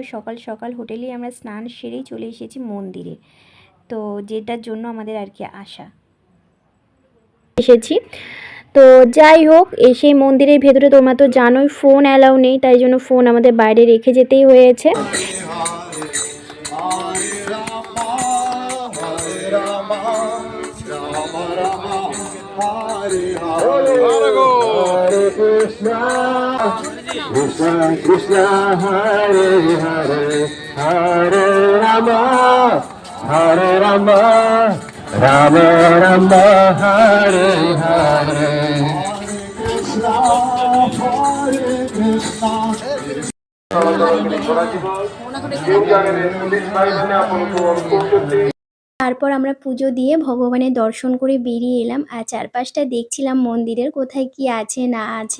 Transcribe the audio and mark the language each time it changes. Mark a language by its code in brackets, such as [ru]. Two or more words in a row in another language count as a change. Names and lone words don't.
[bn] সকাল সকাল হোটেলেই আমরা স্নান সেরেই চলে এসেছি মন্দিরে। তো যেটার জন্য আমাদের আর কি আসা এসেছি। তো যাই হোক, এসে মন্দিরের ভেতরে তোমরা তো জানোই ফোন অ্যালাউ নেই, তাই জন্য ফোন আমাদের বাইরে রেখে যেতেই হয়েছে। [sa] Krishna Krishna Hare Hare Hare Rama Hare Rama Rama Rama Hare Hare [bn] তারপর আমরা পুজো দিয়ে ভগবানের দর্শন করে বেরিয়ে এলাম। আর চারপাশটা দেখছিলাম মন্দিরের কোথায় কি আছে না আছে।